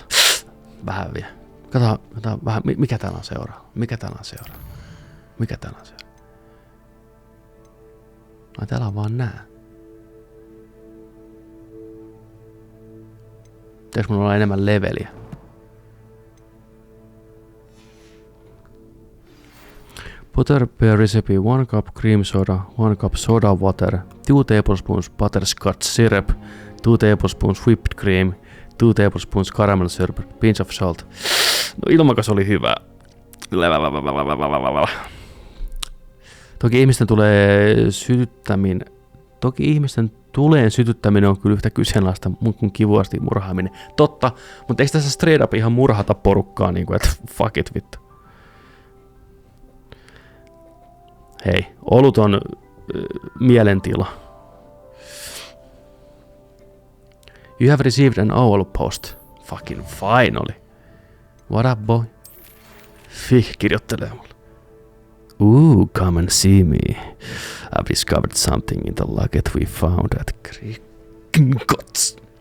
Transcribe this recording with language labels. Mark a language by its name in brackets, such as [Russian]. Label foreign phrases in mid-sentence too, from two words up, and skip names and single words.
[Finnish] Vähän vielä. Kato vähän, mikä täällä on seuraava? Ai täällä on vaan nää. Pitäis mun olla enemmän leveliä? [English] Butter beer recipe: 1 cup cream soda, 1 cup soda water, 2 tablespoons butterscotch syrup, 2 tablespoons whipped cream, 2 tablespoons caramel syrup, pinch of salt. [Finnish] No ilmakas oli hyvä. Toki ihmisten sytyttäminen on kyllä yhtä kyseenalaista kuin kivuasti murhaaminen. Totta, mutta eikö tässä [English] straight up [Finnish] ihan murhata porukkaa, niin kuin, että [English] fuck it [Finnish] vittu. Hei, olut on mielentila. [English] You have received an owl post. Fucking finally. What up, boy? [Finnish] Kirjoittelee mulle. [English] Ooh, come and see me. I've discovered something in the locket we found at Gringotts.